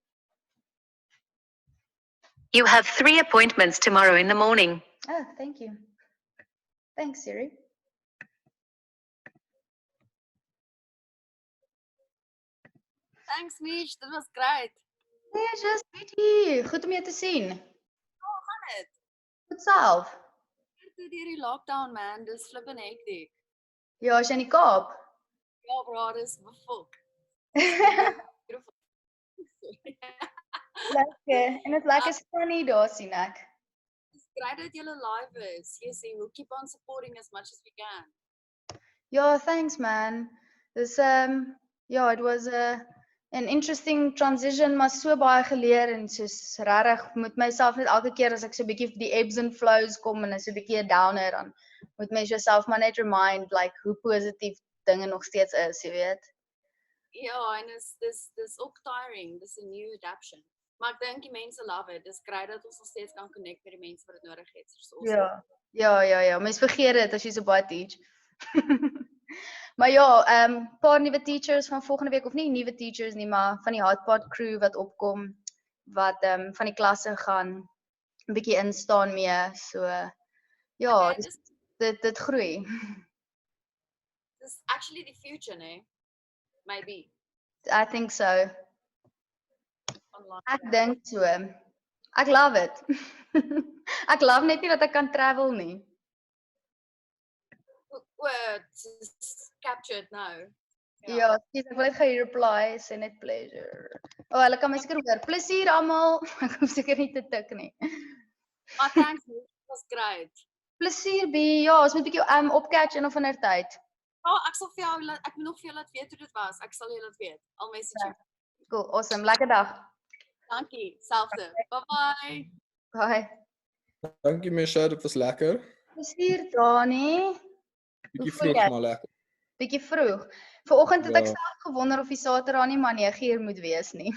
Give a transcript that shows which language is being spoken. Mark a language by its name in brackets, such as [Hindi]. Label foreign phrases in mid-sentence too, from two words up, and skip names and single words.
[English] You have 3 appointments tomorrow in the morning. Oh, thank you. Thanks, Siri. Thanks, Mish. That was great. [Afrikaans] Nee, just bietjie. Goed om jou te sien. Hoe gaan dit? Goed self. Toe die lockdown, man. Dis [English] flippin' hectic. [Afrikaans] Ja, is jy in die Kaap? Ja, bro, dis befok. Lekker. En dit lekker sunny daar sien ek. [English] It's great that julle live is. Yes, we'll keep on supporting as much as we can. Yeah, thanks, man. This yeah, it was an interesting transition, [Afrikaans] maar so baie geleer en soos regtig moet myself net elke keer as ek so 'n bietjie die [English] ebbs and flows [Afrikaans] kom en is 'n bietjie 'n downer dan moet mens jouself maar net [English] remind like [Afrikaans] hoe positief dinge nog steeds is, jy weet. Ja, en dis ook tiring. Dis 'n [English] new adaptation. [Afrikaans] Maar ek dink die mense [English] love it. [Afrikaans] Dis great dat ons nog steeds kan connect met die mense wat dit nodig het. [English] So awesome. [Afrikaans] Ja. Mens vergeet dit as jy so baie teach. Maar ja, paar nuwe teachers van volgende week of nie nuwe teachers nie, maar van die Hotpod crew wat opkom wat van die klasse gaan 'n bietjie instaan mee. So ja, Okay, dit groei. [English] This is actually the future, né? Maybe. I think so. Online. [Afrikaans] Ek dink so. Ek [English] love it. [Afrikaans] Ek love net nie dat ek kan travel nie. [English] It's captured now. [Afrikaans] Ja, ek wil net gou reply, sê net pleasure. Oh, hulle kan my seker hoor. Plesier almal. Ek hoef seker nie te tik nie. [English] Maar thanks, it was great. [Afrikaans] Plesier B. Ja, ons moet 'n bietjie opcatch in of ander tyd. Ja, ek sal vir jou ek moet nog vir jou laat weet hoe dit was. Ek sal jou laat weet. [English] I'll message you. Cool, [Afrikaans] awesome. Lekker dag. Dankie, selfde. Bye-bye. Bye. Dankie Misha, dit was lekker. Plesier Dani. Bietjie Hoe voel vroeg jy? maar lekker. Bietjie vroeg. Vanoggend het ek Ja. self gewonder of die Saterdag nie maar 9:00 moet wees nie.